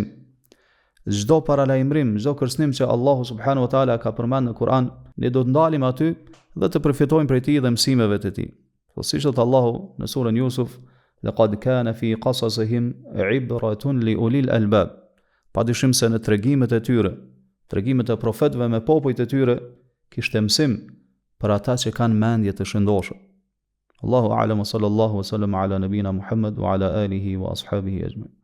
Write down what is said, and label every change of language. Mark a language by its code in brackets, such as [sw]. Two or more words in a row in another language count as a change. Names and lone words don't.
[sq] Çdo paralajmërim, çdo kërcënim që Allahu [ar] سبحانه وتعالى [sq] ka përmendur në Kur'an, ne do të ndalim aty dhe të përfitojmë prej tij dhe mësimeve të tij. Po siç thot Allahu në surën Yusuf: [ar] "لقد كان في قصصهم عبرة لأولي الألباب." [sq] Padyshim se në tregimet e tyre, tregimet e profetëve me popujt e tyre, kishte mësim për ata që kanë mendje të shëndoshë. [ar] الله أعلم، صلى الله وسلم على نبينا محمد وعلى آله وأصحابه أجمعين.